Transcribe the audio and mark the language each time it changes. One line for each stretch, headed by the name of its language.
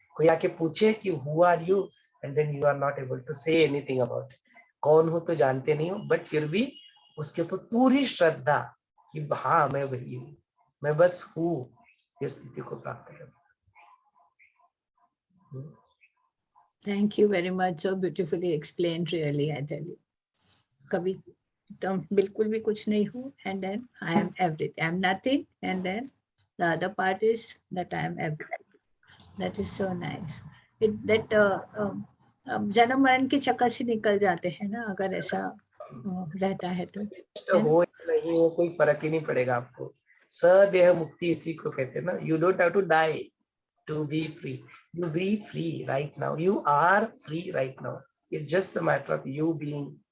Hindi: कोई आके पूछे कि
English: who are you, and then you are not able to say anything about,
Hindi: कौन हो तो जानते नहीं हो, बट फिर भी उसके ऊपर पूरी श्रद्धा कि हाँ मैं वही हूँ, मैं बस हूँ, इस स्थिति को प्राप्त कर।
English: Thank you very much, so beautifully explained, really, I tell you.
Hindi: कभी तुम बिल्कुल भी कुछ नहीं हूँ,
English: and then I am everything, I am nothing, and then the other part is that I am everything. That is so nice.
Hindi: That जन्म मरण के चक्कर से निकल जाते हैं ना, अगर ऐसा रहता है तो हो नहीं हो कोई फर्क ही नहीं पड़ेगा आपको। सदेह मुक्ति इसी को कहते हैं ना,
English: you don't have to die to be free, you be free right now, you are free right now, it's just a matter of you being